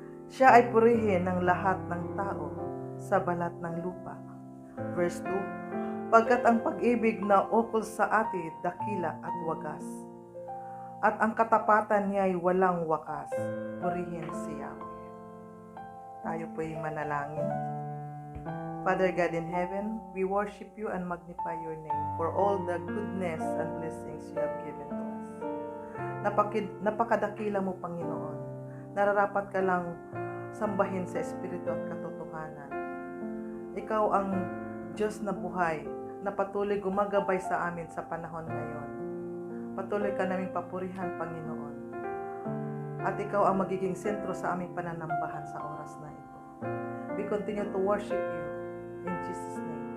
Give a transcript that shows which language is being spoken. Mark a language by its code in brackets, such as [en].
[tl] Siya ay purihin ng lahat ng tao sa balat ng lupa. Verse 2, pagkat ang pag-ibig na ukol sa atin dakila at wagas, at ang katapatan niya ay walang wakas, purihin si Yahweh. Tayo po'y manalangin. [en] Father God in heaven, we worship you and magnify your name for all the goodness and blessings you have given to us. [tl] Napakadakila mo, Panginoon. Nararapat ka lang sambahin sa Espiritu at katotohanan. Ikaw ang Diyos na buhay na patuloy gumagabay sa amin sa panahon ngayon. Patuloy ka naming papurihan, Panginoon. At ikaw ang magiging sentro sa aming pananambahan sa oras na ito. [en] We continue to worship you in Jesus' name.